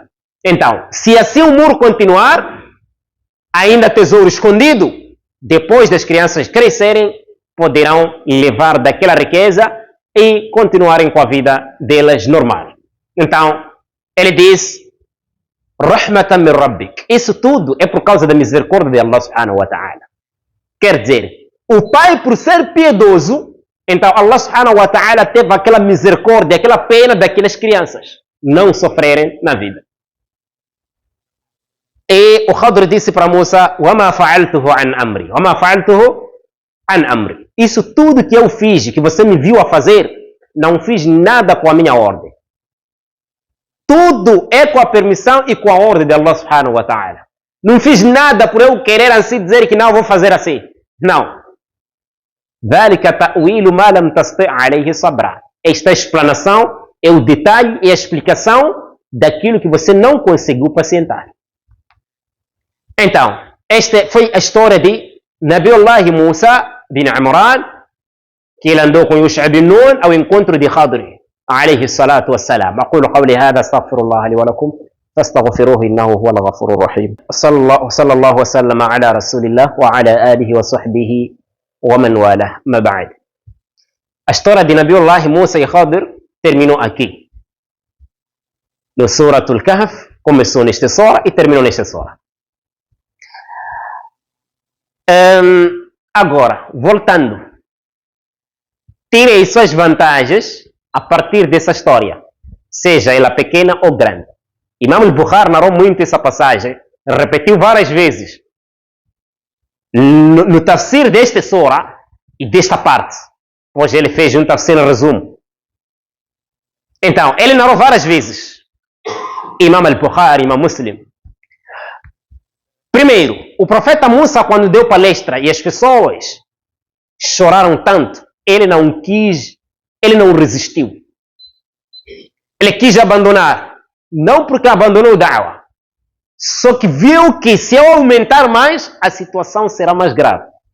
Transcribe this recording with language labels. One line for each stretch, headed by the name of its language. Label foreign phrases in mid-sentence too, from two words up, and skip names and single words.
Portuguese: Então, se assim o muro continuar, ainda tesouro escondido, depois das crianças crescerem, poderão levar daquela riqueza e continuarem com a vida delas normal. Então, ele diz,
Arabic: رحمة من ربك.
Portuguese: Isso tudo é por causa da misericórdia de Allah
Arabic: سبحانه وتعالى.
Portuguese: Quer dizer, o pai, por ser piedoso, então Allah
Arabic: سبحانه وتعالى
Portuguese: teve aquela misericórdia, aquela pena daquelas crianças não sofrerem na vida. E o Khadr disse para Musa,
Arabic: وَمَا فَعَلْتُهُ عَنْ أَمْرِي وَمَا فَعَلْتُهُ عَنْ أَمْرِي.
Portuguese: Isso tudo que eu fiz, que você me viu a fazer, não fiz nada com a minha ordem. Tudo é com a permissão e com a ordem de Allah
Arabic: سبحانه وتعالى.
Portuguese: Não fiz nada por eu querer assim dizer que não vou fazer assim. Não.
Arabic: ذَلِكَ تَأْوِيلُ مَا لَمْ تَسْطِعْ عَلَيْهِ صَبْرًا.
Portuguese: Esta explanação é o detalhe e a explicação daquilo que você não conseguiu pacientar. Então, esta foi a história de Nabiullah Musa bin Imran, que ele andou com Yusha bin Nun ao encontro de Khadr
Arabic: عليه الصلاة والسلام. أقول قولي هذا استغفر الله لي ولكم فاستغفروه إنه هو الغفور الرحيم. صلى الله وسلم على رسول الله وعلى آله وصحبه ومن والاه. ما بعد.
Portuguese: A história de Nabiullah Musa e Khadr terminou aqui. No Suratul Kahf, começou nesta sura e terminou nesta sura. Agora, voltando. Tirei suas vantagens a partir dessa história, seja ela pequena ou grande. Imam al-Bukhari narrou muito essa passagem, repetiu várias vezes no tafsir desta sura e desta parte. Hoje ele fez um tafsir resumo. Então, ele narrou várias vezes. Imam al-Bukhari, Imam Muslim. Primeiro, o profeta Musa, quando deu palestra e as pessoas choraram tanto, ele não quis, ele não resistiu. ele quis abandonar. Não porque abandonou o da'wah. Só que viu que se eu aumentar mais, a situação será mais grave.